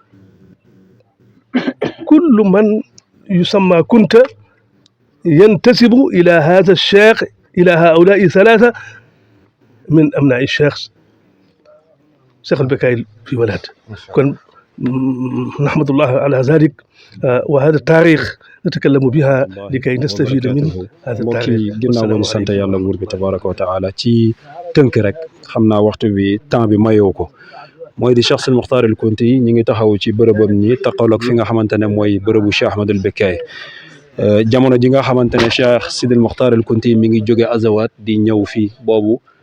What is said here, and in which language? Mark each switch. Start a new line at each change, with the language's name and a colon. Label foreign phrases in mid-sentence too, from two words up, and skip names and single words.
Arabic: كل من يسمى كنت ينتسب إلى هذا الشيخ، إلى هؤلاء 3 من أبناء الشيخ البكائي في ولاد. نحمد الله على ذلك وهذا التاريخ نتكلم بها لكي نستفيد من هذا
Wolof: mbokk
Arabic: التاريخ
Wolof: yi ginnaaw ba ñu sant yàlla buur bi
Arabic: تبارك وتعالى
Wolof: ci tënk rek xam naa waxtu bi temps bi mayoo ko mooy di Cheikh Sidi Mokhtar El Kounti ñi ngi taxaw ci bërëbam nii taqaloog fi nga xamante ne mooy bërëbu Cheikh Ahmadul Bekkaay jamono ji nga xamante ne Cheikh Sidi Mokhtar El Kounti mi ngi jóge Azawat di ñëw fii boobu